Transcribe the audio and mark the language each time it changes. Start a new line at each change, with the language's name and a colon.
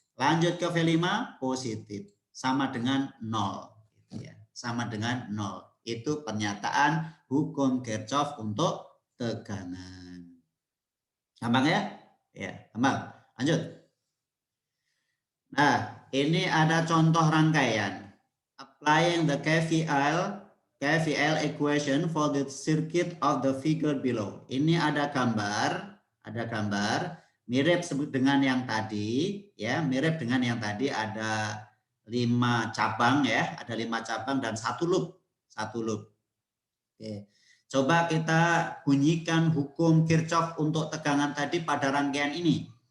Indonesian: Lanjut ke V5, positif. Sama dengan 0. Sama dengan 0. Itu pernyataan hukum Kirchhoff untuk tegangan. Gampang ya? Ya, gampang. Lanjut. Nah, ini ada contoh rangkaian.
English: Applying the KVL equation for the circuit of the figure below.
Indonesian: Ini ada gambar mirip dengan yang tadi ya, mirip dengan yang tadi ada 5 cabang ya, ada 5 cabang dan satu loop. Oke. Coba kita bunyikan hukum Kirchhoff untuk tegangan tadi pada rangkaian ini.